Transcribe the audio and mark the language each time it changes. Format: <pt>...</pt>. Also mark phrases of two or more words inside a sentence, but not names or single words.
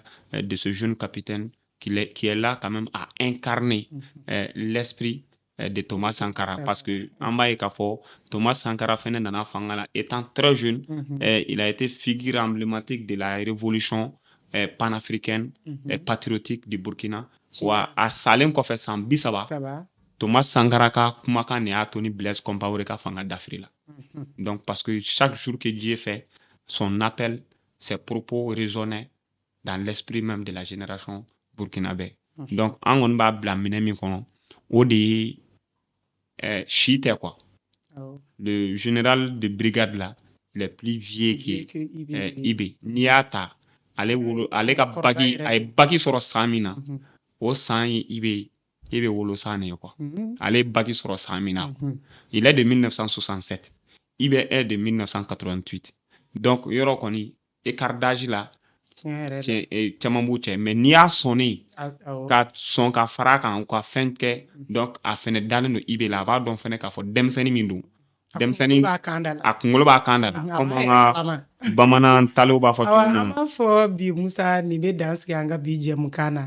<fr>de ce jeune capitaine qui est là quand même à incarner l'esprit de Thomas Sankara parce que en bas Thomas Sankara étant très jeune il a été figure emblématique de la révolution panafricaine et patriotique du Burkina</fr> <bm>wa a salen kɔfɛ san 30 Thomas Sankara ka kumakan ne y'a to ni Blaise Compaoré ka fanga dafiri la</bm> <fr>donc parce que chaque jour que Dieu fait son appel, ses propos résonnaient dans l'esprit même de la génération burkinabé. Donc,</fr> <bm>an kɔni b'a bila minɛn min kɔnɔ, o de ye si tɛ quoi.</bm> <fr>Le général de brigade là, il est plus vieux que Ibé.</fr> <bm>N'i y'a ta, ale ka baki, a ye baki sɔrɔ san min na, o san ye Ibé wolo san de ye quoi. Ale ye baki sɔrɔ san min na.</bm> <fr>Il est de 1967. Ibé est de 1988. Donc,</fr> <bm>yɔrɔ kɔni,</bm> <fr>écart d'âge là,</fr> <bm>caman b'u cɛ. Mais n'i y'a sɔnni ka sɔn ka fara a kan, ka fɛn kɛ, donc a fɛnɛ dalen don Ibé la, a b'a dɔn fɛnɛ k'a fɔ denmisɛnnin min don. Denmisɛnnin a kunkolo b'a kan da la. Comme an ka bamanan talew b'a fɔ cogo min na. An b'a fɔ bi Musa nin bɛ dan sigi an ka bi jɛmukan na.</bm>